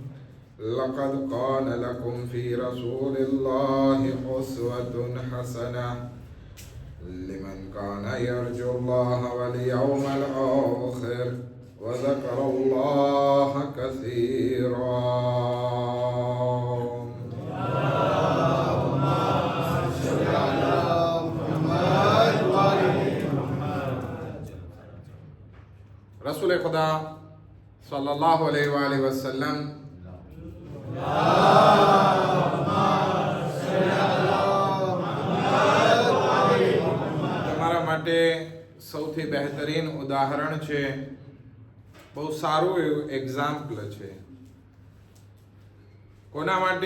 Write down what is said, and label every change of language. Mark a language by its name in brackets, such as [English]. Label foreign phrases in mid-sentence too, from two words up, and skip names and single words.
[Arabic] لقد كان لكم في رسول الله أسوة حسنة لمن كان يرجو الله واليوم الآخر وذكر الله كثيرا. [Gujarati] रसूल खुदा [Arabic] صلى الله عليه وسلم [Gujarati] તમારા માટે સૌથી બહેતરીન ઉદાહરણ છે, બહુ સારું એવું એક્ઝામ્પલ છે. કોના માટે?